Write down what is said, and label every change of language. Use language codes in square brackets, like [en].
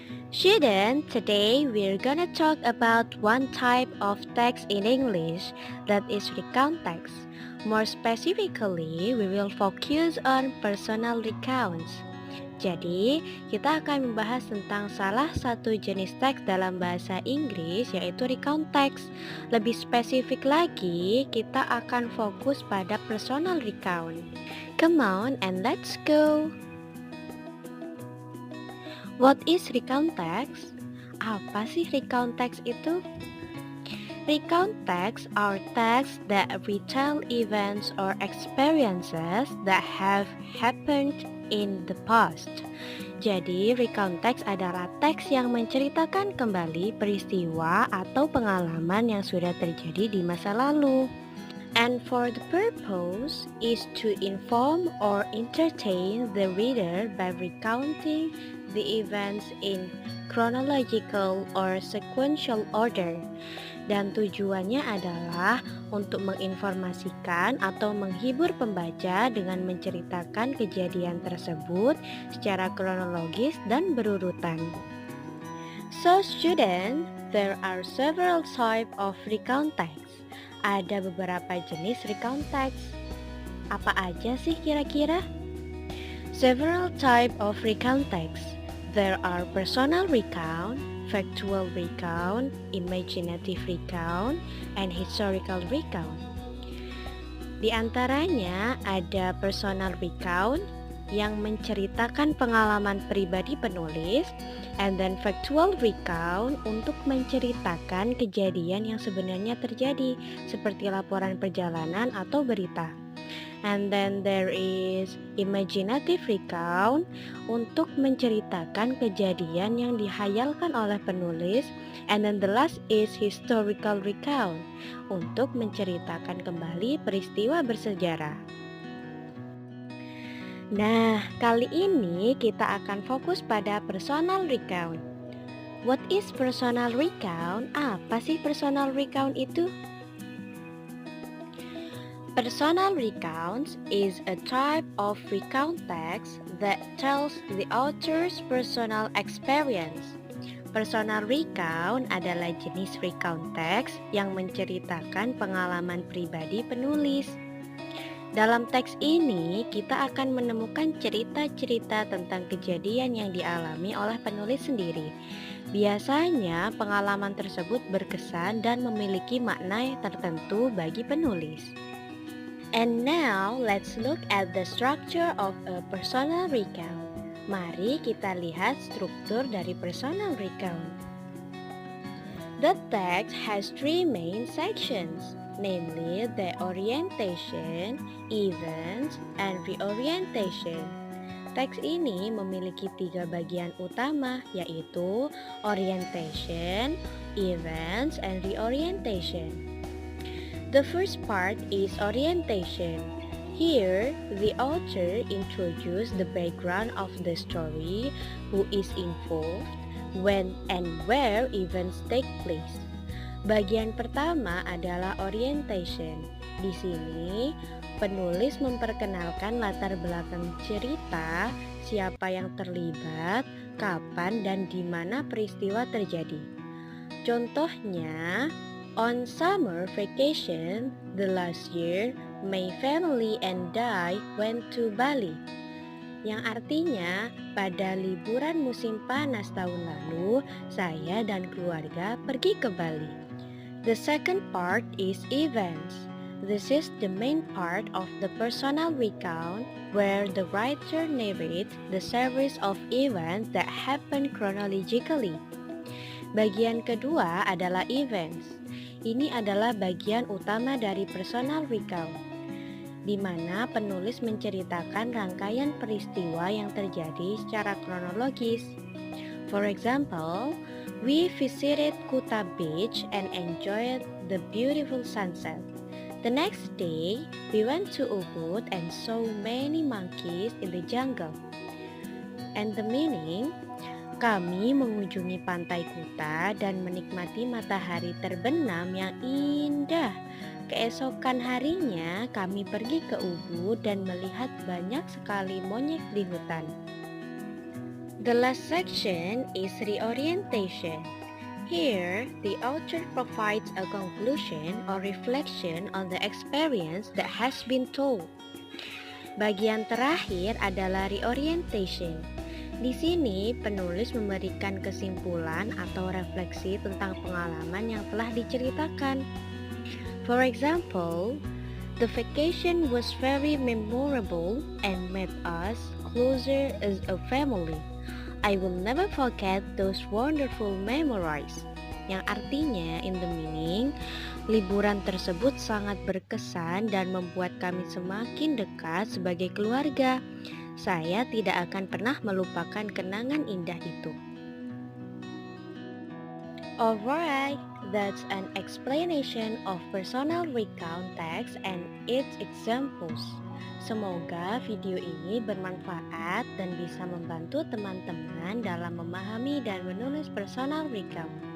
[en] Student, today we're gonna talk about one type of text in English, that is recount text. More specifically, we will focus on personal recounts. [id] Jadi, kita akan membahas tentang salah satu jenis teks dalam bahasa Inggris, yaitu recount text. Lebih spesifik lagi, kita akan fokus pada personal recount. [en] Come on and let's go! What is recount text? [id] Apa sih recount text itu? [en] Recount texts are texts that retell events or experiences that have happened in the past. [id] Jadi, recount text adalah teks yang menceritakan kembali peristiwa atau pengalaman yang sudah terjadi di masa lalu. [en] And for the purpose is to inform or entertain the reader by recounting the events in chronological or sequential order. [id] Dan tujuannya adalah untuk menginformasikan atau menghibur pembaca dengan menceritakan kejadian tersebut secara kronologis dan berurutan. [en] So student, there are several types of recount text. [id] Ada beberapa jenis recount text. Apa aja sih kira-kira? [en] Several types of recount text. There are personal recount, factual recount, imaginative recount, and historical recount. [id] Di antaranya ada personal recount yang menceritakan pengalaman pribadi penulis, [en] and then [id] factual recount untuk menceritakan kejadian yang sebenarnya terjadi, seperti laporan perjalanan atau berita. [en] And then there is [id] imaginative recount untuk menceritakan kejadian yang dihayalkan oleh penulis. [en] And then the last is [id] historical recount untuk menceritakan kembali peristiwa bersejarah. Nah, kali ini kita akan fokus pada personal recount. [en] What is personal recount? [id] Apa sih personal recount itu? [en] Personal recounts is a type of recount text that tells the author's personal experience. [id] Personal recount adalah jenis recount text yang menceritakan pengalaman pribadi penulis. Dalam teks ini, kita akan menemukan cerita-cerita tentang kejadian yang dialami oleh penulis sendiri. Biasanya, pengalaman tersebut berkesan dan memiliki makna tertentu bagi penulis. [en] And now, let's look at the structure of a personal recount. [id] Mari kita lihat struktur dari personal recount. [en] The text has three main sections, namely the orientation, events, and reorientation. [id] Teks ini memiliki tiga bagian utama, yaitu orientation, events, and reorientation. [en] The first part is orientation. Here, the author introduces the background of the story, who is involved, when and where events take place. [id] Bagian pertama adalah orientation. Di sini, penulis memperkenalkan latar belakang cerita, siapa yang terlibat, kapan dan di mana peristiwa terjadi. Contohnya, [en] on summer vacation the last year, my family and I went to Bali. [id] Yang artinya, pada liburan musim panas tahun lalu, saya dan keluarga pergi ke Bali. [en] The second part is events. This is the main part of the personal recount where the writer narrates the series of events that happen chronologically. [id] Bagian kedua adalah events. Ini adalah bagian utama dari personal recount, di mana penulis menceritakan rangkaian peristiwa yang terjadi secara kronologis. [en] For example, we visited Kuta Beach and enjoyed the beautiful sunset. The next day, we went to Ubud and saw many monkeys in the jungle. And the meaning, [id] kami mengunjungi pantai Kuta dan menikmati matahari terbenam yang indah. Keesokan harinya, kami pergi ke Ubud dan melihat banyak sekali monyet di hutan. [en] The last section is reorientation. Here, the author provides a conclusion or reflection on the experience that has been told. [id] Bagian terakhir adalah reorientation. Di sini, penulis memberikan kesimpulan atau refleksi tentang pengalaman yang telah diceritakan. [en] For example, the vacation was very memorable and made us closer as a family. I will never forget those wonderful memories. [id] Yang artinya, [en] in the meaning, [id] liburan tersebut sangat berkesan dan membuat kami semakin dekat sebagai keluarga. Saya tidak akan pernah melupakan kenangan indah itu. [en] Alright, that's an explanation of personal recount text and its examples. [id] Semoga video ini bermanfaat dan bisa membantu teman-teman dalam memahami dan menulis personal recount.